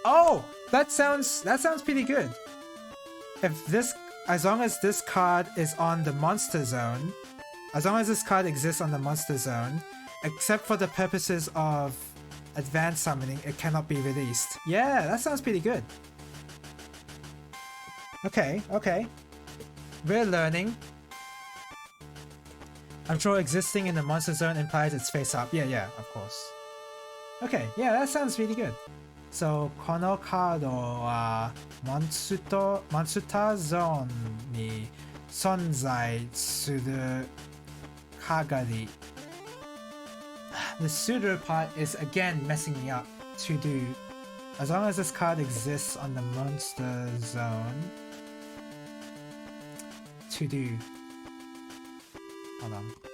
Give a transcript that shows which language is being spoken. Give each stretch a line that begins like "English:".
English: Oh, that sounds pretty good. As long as this card is on the monster zone, as long as this card exists on the monster zone, except for the purposes of advanced summoning, it cannot be released. Yeah, that sounds pretty good. Okay. We're learning. I'm sure existing in the monster zone implies it's face up. Yeah, of course. Okay, yeah, that sounds really good.
Japanese: So, このカードはモンスターゾーンに存在する鍵。
English: The suitor part is again messing me up. To do. As long as this card exists on the monster zone. To do. Hold on.